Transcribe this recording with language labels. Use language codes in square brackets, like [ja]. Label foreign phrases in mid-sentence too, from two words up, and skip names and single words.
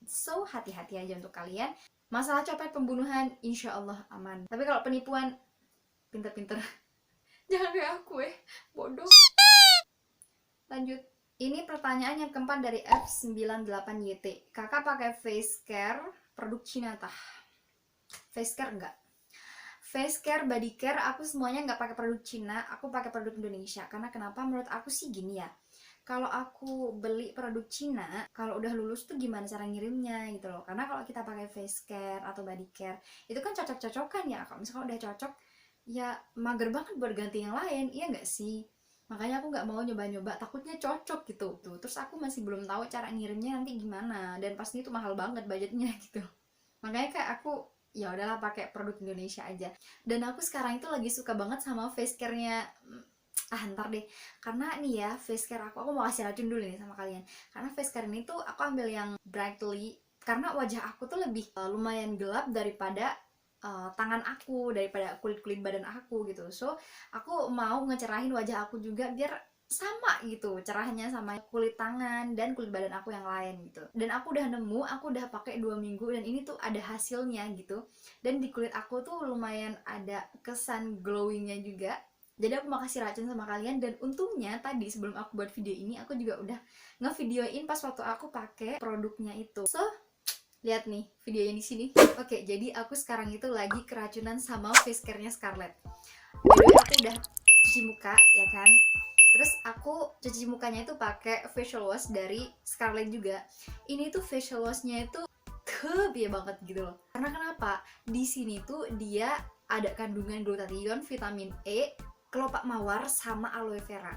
[id] So hati-hati aja untuk kalian. Masalah copet pembunuhan [ar] insya Allah [id] aman, tapi kalau penipuan pinter-pinter jangan kayak aku bodoh. Lanjut. Ini pertanyaan yang keempat dari F98YT. Kakak pakai [en] face care [id] produk Cina tah? [en] Face care [id] enggak. [en] Face care, body care, [id] aku semuanya nggak pakai produk Cina, aku pakai produk Indonesia. Karena kenapa? Menurut aku sih gini ya. Kalau aku beli produk Cina, kalau udah lulus tuh gimana cara ngirimnya gitu loh. Karena kalau kita pakai [en] face care [id] atau [en] body care, [id] itu kan cocok-cocokan ya. Kalau misalkan udah cocok, ya mager banget buat ganti yang lain, iya nggak sih? Makanya aku nggak mau nyoba-nyoba, takutnya cocok gitu tuh. Terus aku masih belum tahu cara ngirimnya nanti gimana, dan pasti itu mahal banget budgetnya gitu. Makanya kayak aku ya udahlah pakai produk Indonesia aja. Dan aku sekarang itu lagi suka banget sama [en] face care-nya, [id] ntar deh, karena nih ya [en] face care [id] aku mau kasih racun dulu nih sama kalian. Karena [en] face care [id] ini tuh aku ambil yang brightly, karena wajah aku tuh lebih lumayan gelap daripada tangan aku, daripada kulit badan aku gitu. So aku mau ngecerahin wajah aku juga biar sama gitu cerahnya sama kulit tangan dan kulit badan aku yang lain gitu. Dan aku udah nemu, aku udah pakai 2 minggu dan ini tuh ada hasilnya gitu. Dan di kulit aku tuh lumayan ada kesan glowingnya juga. Jadi aku mau kasih racun sama kalian, dan untungnya tadi sebelum aku buat video ini aku juga udah ngevideoin pas waktu aku pakai produknya itu. So lihat nih videonya di sini. Oke, jadi aku sekarang itu lagi keracunan sama [en] face care-nya [id] Scarlett. [en] By the way, [id] aku udah cuci muka ya kan. Terus aku cuci mukanya itu pakai [en] facial wash [id] dari Scarlett juga. Ini tuh [en] facial wash-nya [id] itu kebiaya banget gitu loh. Karena kenapa? Di sini tuh dia ada kandungan glutathione, vitamin E, kelopak mawar sama [en] aloe vera.